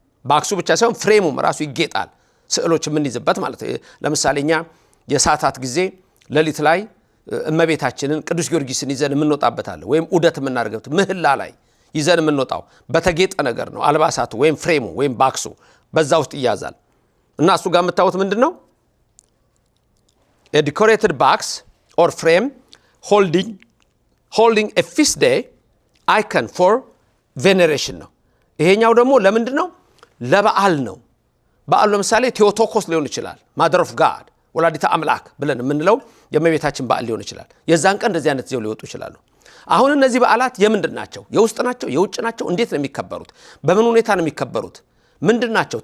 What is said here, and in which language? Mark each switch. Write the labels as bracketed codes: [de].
[am] ባክሱ ብቻ ሳይሆን ፍሬሙም ራሱ ይጌጣል። ስዕሎች የምንይዝበት ማለት ነው። ለምሳሌ እኛ የሰዓታት ጊዜ ሌሊት ላይ እመቤታችንን ቅዱስ ጊዮርጊስን ይዘን የምንወጣበታለን ወይም ዑደት የምናደርገው ምህላ ላይ ይዘን የምንወጣው በተጌጠ ነገር ነው። አልባሳቱ ወይም ፍሬሙ ወይም ባክሱ በዛ ውስጥ ይያዛል እና እሱ ጋር የምታዩት ምንድነው? [en] a decorated box or frame holding a feast day icon for veneration [am] ነው። ይሄኛው ደግሞ ለምንድነው? ለበዓል ነው። በዓሉ ለምሳሌ ቴዎቶኮስ ሊሆን ይችላል። [en] ማደር ኦፍ ጋድ [am] ወላዲተ አምላክ ብለን የምንለው የእመቤታችን በዓል ሊሆን ይችላል። የዛን ቀን እንደዚህ አይነት ዜው ሊወጡ ይችላሉ። አሁን እነዚህ በዓላት የምንድን ናቸው? የውስጥ ናቸው? የውጭ ናቸው? እንዴት ነው የሚከበሩት? በምን ሁኔታ ነው የሚከበሩት? ምንድን ናቸው?